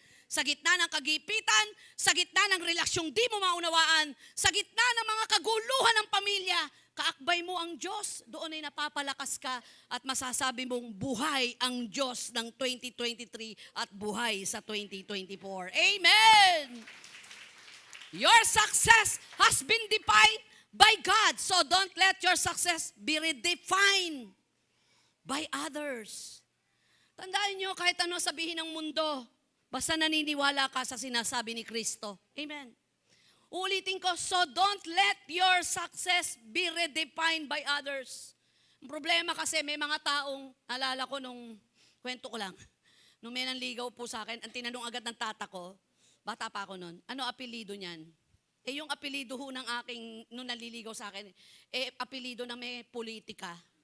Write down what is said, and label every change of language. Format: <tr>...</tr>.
<tl>Sa gitna ng kagipitan, sa gitna ng relasyong di mo maunawaan, sa gitna ng mga kaguluhan ng pamilya, kaakbay mo ang Diyos, doon ay napapalakas ka at masasabi mong buhay ang Diyos ng 2023 at buhay sa 2024. Amen!</tl> <en>Your success has been defined by God, so don't let your success be redefined by others.</en> <tl>Tandaan nyo, kahit ano sabihin ng mundo, basta naniniwala ka sa sinasabi ni Kristo. Amen. Ulitin ko,</tl> <en>so don't let your success be redefined by others.</en> <tl>Ang problema kasi may mga taong, alala ko nung, kwento ko lang, nung may nanligaw po sa akin, ang tinanong agad ng tata ko, bata pa ako nun, ano apelido niyan? Eh yung apelido ho ng aking, nung naliligaw sa akin, eh apelido na may politika.</tl>